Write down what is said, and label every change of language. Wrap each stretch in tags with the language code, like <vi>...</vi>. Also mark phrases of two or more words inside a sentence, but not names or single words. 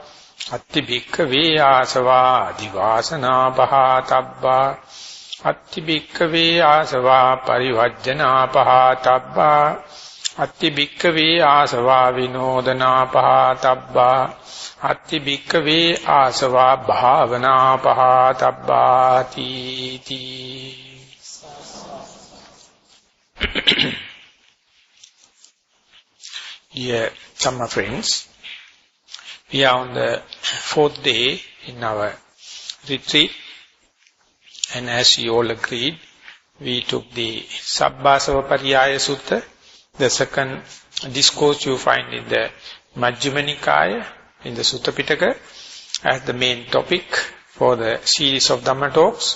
<pi>Atti bhikkhave asava adivasana pahatabba. Atti bhikkhave asava parivajjana pahatabba. Atti bhikkhave asava vinodana pahatabba. Atti bhikkhave asava bhavana pahatabba.</pi> <en>Dear Dhamma friends, we are on the 4th day in our retreat. And as you all agreed, we took the Sabbasawa Sutta, the second discourse you find in the Majjhima Nikaya, in the Sutta Pitaka, as the main topic for the series of Dhamma talks.</en>